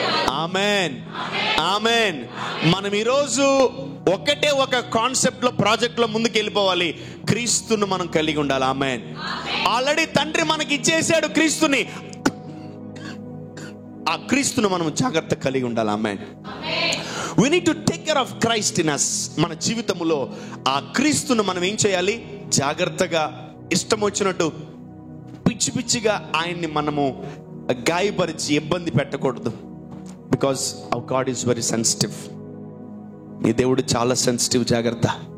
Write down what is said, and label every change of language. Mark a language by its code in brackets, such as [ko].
[te] ఆమేన్, ఆమేన్. మనం ఈరోజు ఒకటే ఒక కాన్సెప్ట్ లో, ప్రాజెక్ట్ లో ముందుకు వెళ్ళిపోవాలి. క్రీస్తును మనం కలిగి ఉండాలి. ఆమేన్. ఆల్రెడీ తండ్రి మనకి ఇచ్చేసాడు క్రీస్తుని. ఆ క్రీస్తును మనం జాగ్రత్త కలిగి ఉండాలి. ఆమేన్. [en] We need to take care of Christ in us. [te] మన జీవితంలో ఆ క్రీస్తును మనం ఏం చేయాలి? జాగ్రత్తగా, ఇష్టం వచ్చినట్టు పిచ్చి పిచ్చిగా ఆయన్ని మనము గాయపరిచి ఇబ్బంది పెట్టకూడదు. [en] Because our God is very sensitive. [te] నీ దేవుడు చాలా సెన్సిటివ్. జాగ్రత్త.